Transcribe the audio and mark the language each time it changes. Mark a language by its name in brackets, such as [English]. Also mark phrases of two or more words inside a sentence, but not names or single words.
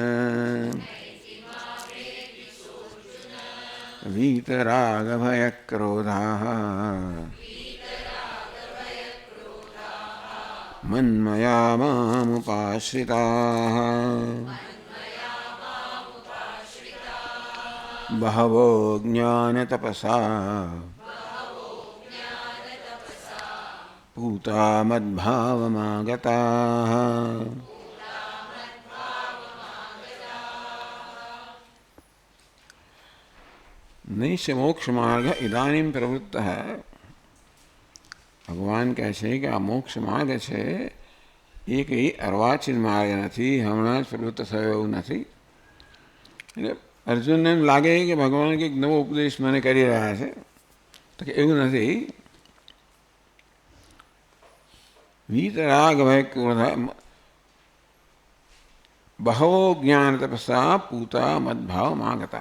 [Sanskrit] वीतरागभयक्रोधाः मन्मया मामुपाश्रिताः बहवो ज्ञानतपसा पूता मद्भावमागताः। नैष मोक्ष मार्ग इदानीं प्रवृत्तः। [Gujarati] भगवान કહે છે કે આ મોક્ષ માર્ગ છે એ કંઈ અર્વાચીન માર્ગ નથી, હમણાં જ પ્રવૃત્ત થયો એવું નથી. એટલે અર્જુનને એમ લાગે કે ભગવાન કંઈક નવો ઉપદેશ મને કરી રહ્યા છે, તો કે એવું નથી. [Sanskrit] વીતરાગ ભય ક્રોધ બહવો જ્ઞાન તપસા પૂતા મદભાવ માગતા.